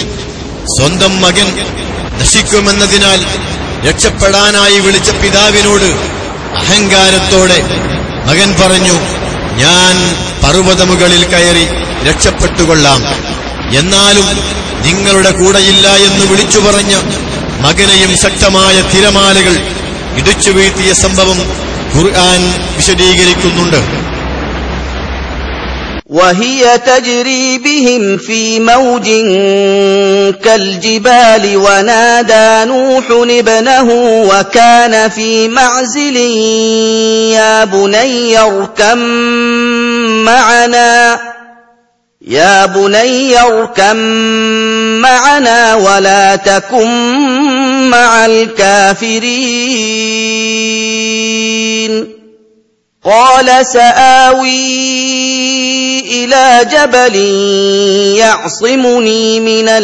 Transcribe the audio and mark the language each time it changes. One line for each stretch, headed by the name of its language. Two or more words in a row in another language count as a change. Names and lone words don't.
Malayalam: സ്വന്തം മകൻ നശിക്കുമെന്നതിനാൽ രക്ഷപ്പെടാനായി വിളിച്ച പിതാവിനോട് അഹങ്കാരത്തോടെ മകൻ പറഞ്ഞു, ഞാൻ പർവ്വതമുകളിൽ കയറി രക്ഷപ്പെട്ടുകൊള്ളാം, എന്നാലും നിങ്ങളുടെ കൂടെയില്ല എന്ന് വിളിച്ചു പറഞ്ഞ മകനെയും ശക്തമായ തിരമാലകൾ ഇടിച്ചു വീഴ്ത്തിയ സംഭവം ഖുർആൻ വിശദീകരിക്കുന്നുണ്ട്.
Arabic: وهي تجري بهم في موج كالجبال ونادى نوح ابنه وكان في معزل يا بني اركب معنا ولا تكن مع الكافرين قال سآوي إلى جبل يعصمني من